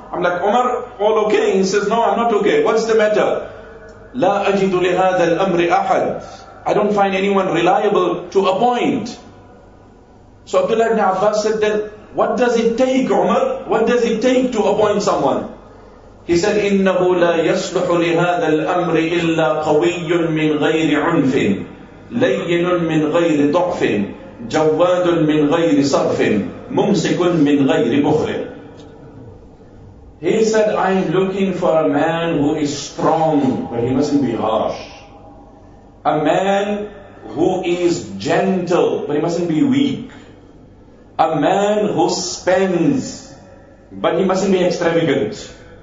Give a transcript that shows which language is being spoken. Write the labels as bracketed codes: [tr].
[en] I'm like, Umar, all okay? He says, no, I'm not okay. What's the matter? [ar] لا أجد لهذا الأمر أحد. [en] I don't find anyone reliable to appoint. So Abdullah ibn Abbas said that, what does it take, Umar? What does it take to appoint someone? He said, [ar] إنه لا يصلح لهذا الأمر إلا قوي من غير عنف لين من غير ضعف جواد من غير صرف ممسك من غير بخل. [en] He said, I am looking for a man who is strong, but he mustn't be harsh. A man who is gentle, but he mustn't be weak. A man who spends, but he mustn't be extravagant.